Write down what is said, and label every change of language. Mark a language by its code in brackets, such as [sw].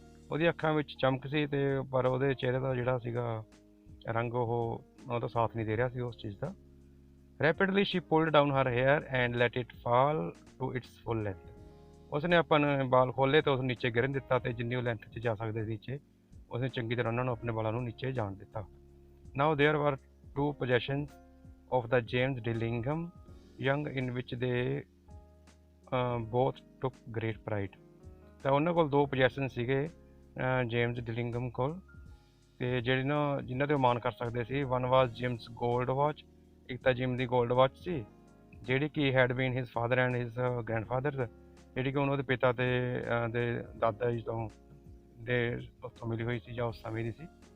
[pa] ਉਹਦੀ ਅੱਖਾਂ ਵਿੱਚ ਚਮਕ ਸੀ ਅਤੇ ਪਰ ਉਹਦੇ ਚਿਹਰੇ ਦਾ ਜਿਹੜਾ ਸੀਗਾ ਰੰਗ ਉਹਦਾ ਸਾਥ ਨਹੀਂ ਦੇ ਰਿਹਾ ਸੀ ਉਸ ਚੀਜ਼ ਦਾ। [en] Rapidly she pulled down her hair and let it fall to its full length. [pa] ਉਸਨੇ ਆਪਣੇ ਬਾਲ ਖੋਲ੍ਹੇ ਅਤੇ ਉਸ ਨੀਚੇ ਗਿਰਨ ਦਿੱਤਾ ਅਤੇ ਜਿੰਨੀ ਉਹ ਲੈਂਥ 'ਚ ਜਾ ਸਕਦੇ ਸੀ ਨੀਚੇ, ਉਸਨੇ ਚੰਗੀ ਤਰ੍ਹਾਂ ਉਹਨਾਂ ਨੂੰ ਆਪਣੇ ਬਾਲਾਂ ਨੂੰ ਨੀਚੇ ਜਾਣ ਦਿੱਤਾ। [en] Now there were 2 possessions of the James Dillingham Young in which they both took great pride। [pa] ਤਾਂ ਉਹਨਾਂ ਕੋਲ 2 ਪੋਜੈਸ਼ਨ ਸੀਗੇ ਜੇਮਸ ਡਿਲਿੰਗਮ ਕੋਲ, ਤੇ ਜਿਹੜੇ ਨਾ ਜਿਨ੍ਹਾਂ 'ਤੇ ਉਹ ਮਾਣ ਕਰ ਸਕਦੇ ਸੀ। [en] one was Jim's gold watch, [pa] ਇੱਕ ਤਾਂ ਜਿਮ ਦੀ ਗੋਲਡ ਵਾਚ ਸੀ ਜਿਹੜੀ ਕਿ [en] had been his father and his grandfather, [pa] ਜਿਹੜੀ ਕਿ ਉਹਨਾਂ ਦੇ ਪਿਤਾ ਦੇ ਦਾਦਾ ਜੀ ਦੇ ਉੱਥੋਂ ਮਿਲੀ ਹੋਈ ਸੀ ਜਾਂ ਉਸ ਸਮੇਂ ਦੀ ਸੀ।